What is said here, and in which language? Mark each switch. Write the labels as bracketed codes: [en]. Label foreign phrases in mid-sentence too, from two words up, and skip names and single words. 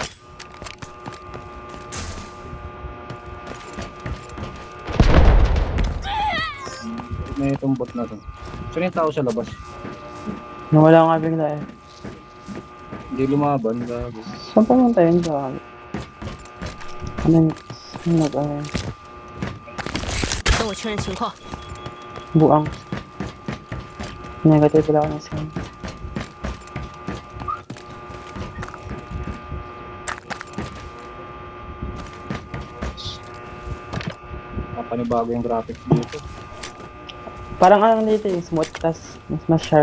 [tl] May itong bot na to. Saan yung tao sa labas? Nawala nga bigla eh. Hindi lumaban, gago. Saan pumunta yun sa akin? Ano yung... Ano nag-aray? [zh] 等我确认情况。 [tl] Buang. Negative pala ako ng skin. Napanibago yung graphics dito. Parang ano dito eh, smooth tas mas sharp.